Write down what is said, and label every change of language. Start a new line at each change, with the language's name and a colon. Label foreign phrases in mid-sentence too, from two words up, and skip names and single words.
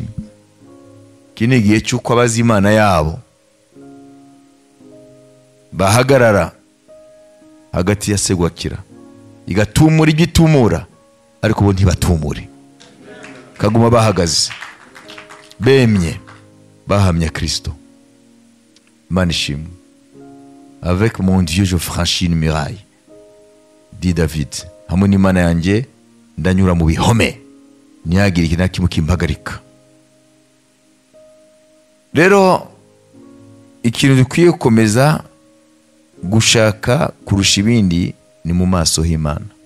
Kinyarwanda: Kini gihe cy'uko abazi Imana yabo bahagarara hagati ya segwakira igatumura igitumura, ariko bo ntibatumure, kaguma bahagaze bemye bahamya Kristo. Imana ishimwe.
French: Avec mon Dieu je franchis une muraille, dit David.
Kinyarwanda: Hamwe n'Imana yanjye ndanyura mu bihome ntihagire ikintu na kimwe kimpagarika. Rero ikintu dukwiye gukomeza gushaka kurusha ibindi ni mu maso h'Imana.